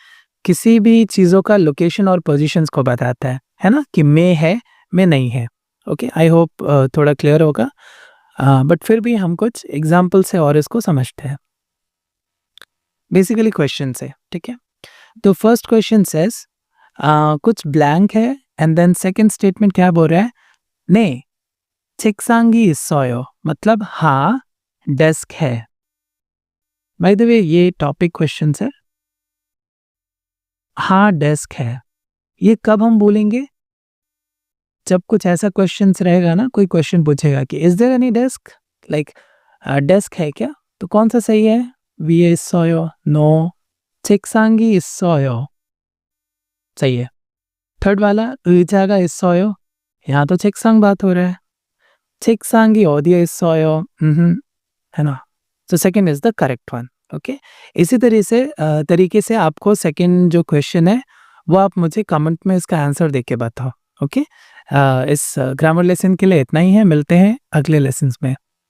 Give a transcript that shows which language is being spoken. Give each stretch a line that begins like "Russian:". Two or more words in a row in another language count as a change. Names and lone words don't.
Hindi: किसी भी चीज़ों का लोकेशन और पोजीशंस को बताता है ना, कि में है में नहीं है। ओके,
English: I hope
Hindi: थोड़ा क्लियर होगा, बट फिर भी हम कुछ एग्जाम्पल से और इसको समझते हैं। बेसिकली क्वेश्चन से, ठीक है। तो
English: first question says
Hindi: कुछ ब्लैंक है,
English: and then second statement
Hindi: क्या बोल रहा है?
Korean: ने 책상이 있어요,
Hindi: मतलब हाँ डेस्क है।
English: by the way
Hindi: ये
English: topic question
Hindi: है, हाँ डेस्क है, ये कब हम बोलेंगे? जब कुछ ऐसा क्वेश्चन रहेगा ना, कोई क्वेश्चन पूछेगा कि
English: is there any desk,
Hindi: लाइक डेस्क है क्या, तो कौन सा सही है?
Korean: 위에 있어요, नो। 책상이 있어요,
Hindi: सही है। थर्ड वाला
Korean: 의자가 있어요,
Hindi: यहाँ तो 책상 बात हो रहा है।
Korean: 책상이 어디에 있어요,
Hindi: है ना।
English: so second is the correct one.
Hindi: ओके, इसी तरीके से आपको सेकंड जो क्वेश्चन है वो आप मुझे कमेंट में इसका आंसर देके बताओ। ओके, इस
English: grammar lesson
Hindi: के लिए इतना ही है, मिलते हैं अगले लेसन्स में।